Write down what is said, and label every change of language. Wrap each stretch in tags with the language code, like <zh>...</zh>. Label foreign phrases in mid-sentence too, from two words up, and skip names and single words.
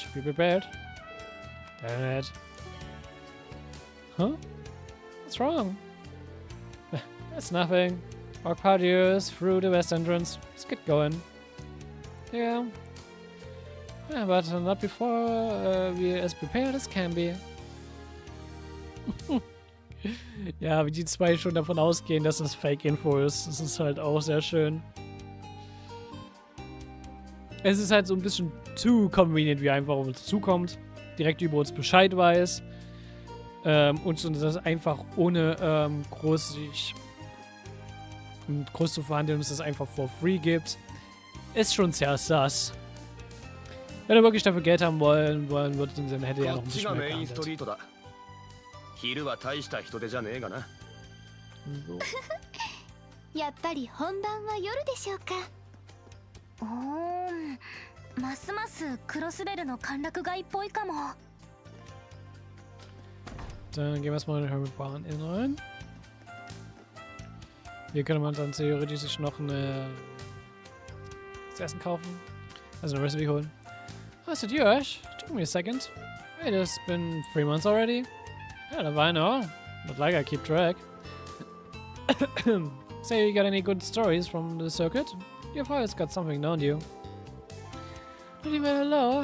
<en>Be prepared. Damn it. Huh? What's wrong? It's nothing. Our patio is through the west entrance. Let's get going. Yeah. Yeah, but not before we're as prepared as can be.</en> <de>Ja, wie die zwei schon davon ausgehen, dass das Fake-Info ist. Das ist halt auch sehr schön. Es ist halt so ein bisschen zu convenient, wie einfach auf uns zukommt. Direkt über uns Bescheid weiß. Und das einfach ohne groß zu verhandeln, dass es einfach</de> <en>for free</en> <de>gibt. Ist schon sehr sass. Wenn er wirklich dafür Geld haben wollen würde, dann hätte er noch ein bisschen mehr gehandelt.</de> <ja>昼は大した人手じゃねえがな。やっぱり本番は夜でしょうか。ますますクロスベルの歓楽街っぽいかも。</ja> <de>Dann gehen wir erstmal in den Hermitbahn in rein. Hier könnte man dann theoretisch sich noch das Essen kaufen. Also eine Recipe holen.</de> <en>Oh, is it you, Ash? Took me a second. Wait, it's been 3 months already? Yeah, I know. Not like I keep track. Say, you got any good stories from the circuit? You've always got something, don't you? Not even hello.</en>